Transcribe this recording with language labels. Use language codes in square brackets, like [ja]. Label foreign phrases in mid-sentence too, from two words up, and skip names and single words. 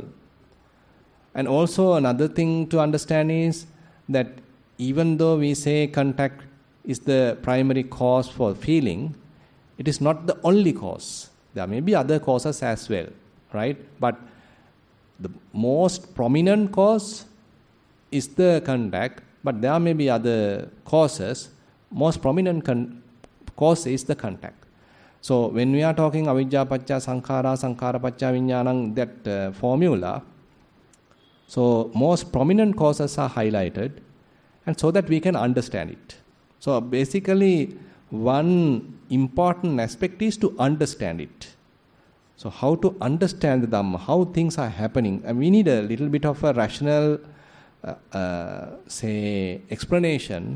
[en] And also another thing to understand is that even though we say contact is the primary cause for feeling, it is not the only cause. There may be other causes as well, right? But the most prominent cause is the contact, but there may be other causes. Most prominent cause is the contact. So when we are talking [pi] avijja pacca sankhara, sankhara pacca vijnanam, [en] that formula, so most prominent causes are highlighted, and so that we can understand it. So basically, one important aspect is to understand it. So how to understand the Dhamma, how things are happening, and we need a little bit of a rational, explanation.